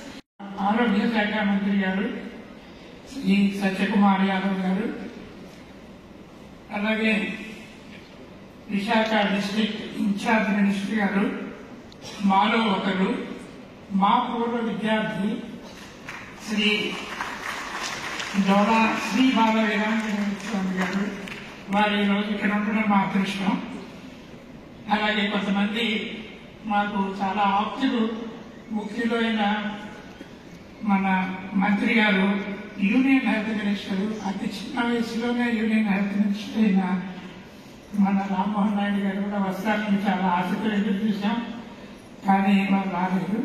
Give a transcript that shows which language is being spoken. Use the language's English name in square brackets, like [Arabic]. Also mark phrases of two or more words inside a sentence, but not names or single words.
[English] Honorable Shaikha Mantri Garu, Shri Satyakumar Yadav Garu, alage Vishaka District Incharge Ministry Garu, [Telugu] మాలో ఒకరు, మా పూర్వ విద్యార్థి, Shri Dola Sri Bala Vedanta Swami Garu, వారి రోజు ఇక్కడ ఉండడం మా అదృష్టం. అలాగే కొంతమంది మాకు చాలా ఆప్తులు, ముఖ్యులు అయిన మన మంత్రి గారు, [English] Union Health Minister, [Telugu] అతి చిన్న వయసులోనే [English] Union Health Minister [Telugu] అయిన మన రామ్మోహన్ నాయుడు గారు కూడా వస్తారని చాలా ఆసక్తిగా ఎదురు చూసాం, కానీ వాళ్ళు రాలేదు.